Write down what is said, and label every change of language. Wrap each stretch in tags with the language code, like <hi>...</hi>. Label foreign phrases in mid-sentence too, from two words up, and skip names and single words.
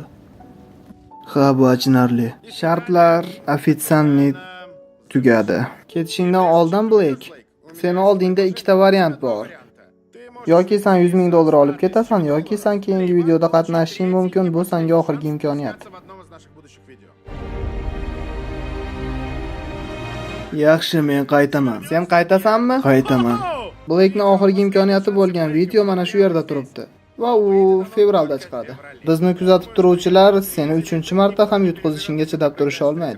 <uz>Ha, bu achinarli. Shartlar ofitsiantlik tugadi. Ketishingdan oldin, Black, seni oldingda ikkita variant bor. Yoki sen 100 ming dollar olib ketasan, yoki sen keyingi videoda qatnashishing mumkin. Bu senga oxirgi imkoniyat.</uz> <ru>В одном из наших будущих видео.</ru> <uz>Yaxshi, men qaytaman. Sen qaytasanmi? Qaytaman. Blake'ning oxirgi imkoniyati bo'lgan video mana shu yerda turibdi. Va u fevralda chiqadi. Bizni kuzatib turuvchilar seni 3-marta ham yutqizishingga chidab turisha olmaydi.</uz>